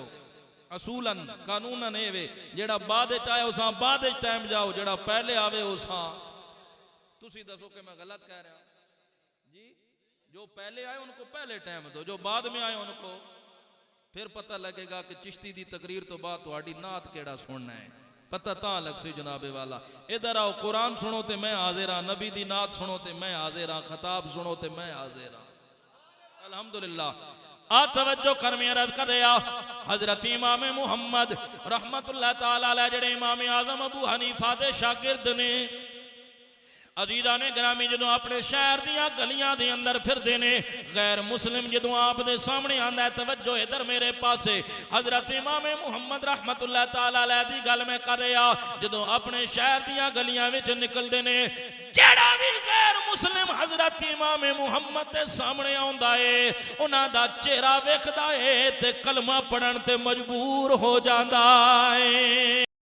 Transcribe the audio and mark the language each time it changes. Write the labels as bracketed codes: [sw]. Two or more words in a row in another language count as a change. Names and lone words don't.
[pa] اصولاً قانوناً یہ وے، جیہڑا بعد آیا اوسا بعد ٹائم جاؤ، جیہڑا پہلے آوے اوسا. تسی دسو کہ میں غلط کہہ رہا جی? [ur] جو پہلے آئے ان کو پہلے ٹائم دو، جو بعد میں آئے ان کو پھر پتہ لگے گا [pa] کہ چشتی دی تقریر تو بعد تہاڈی نعت کیہڑا سننا ہے. پتہ تاں لگ سی جنابِ والا. ادھر آؤ قرآن سنو تے میں حاضر ہاں، نبی دی نعت سنو تے میں حاضر ہاں، خطاب سنو تے میں حاضر ہاں. अल्हम्दुलिल्लाह। آ توجہ کر میرا عرض کر رہا حضرت امام محمد [ar] رحمة الله تعالى عليه [pa] جیہڑے امام اعظم ابو حنیفہ دے شاگرد نے عزیزا نے گرامی جدوں اپنے شہر دیاں گلیاں دے اندر پھردے نے غیر مسلم جدوں آپ دے سامنے آندا ہے توجہ ادھر میرے پاسے حضرت امام محمد [ar] رحمة الله تعالى عليه [pa] دی گل میں کر رہا جدوں اپنے شہر دیاں گلیاں وچ نکلدے نے جیہڑا بھی غیر مسلم حضرت امام محمد دے سامنے آندا ہے اونہاں دا چہرہ ویکھدا ہے تے کلمہ پڑھن تے مجبور ہو جاندا ہے.